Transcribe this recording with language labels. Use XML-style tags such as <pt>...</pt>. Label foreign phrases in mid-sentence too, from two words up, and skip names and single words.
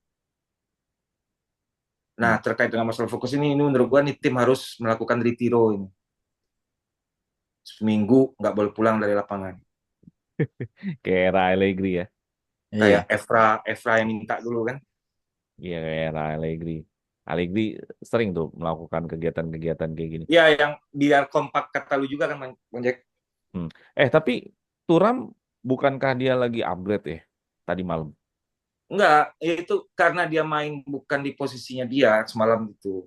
<id>Nah, terkait dengan masalah fokus ini menurut gue nih tim harus melakukan retiro ini. Seminggu nggak boleh pulang dari lapangan. Kayak era Allegri ya. Kayak Iya. Evra yang minta dulu kan. Iya, kayak era Allegri. Allegri sering tuh melakukan kegiatan-kegiatan kayak gini. Ya, yang biar kompak kata lu juga kan, Bang Jack. Hmm. Tapi Turam bukankah dia lagi upgrade ya tadi malam? Enggak, itu karena dia main bukan di posisinya dia semalam itu.</id>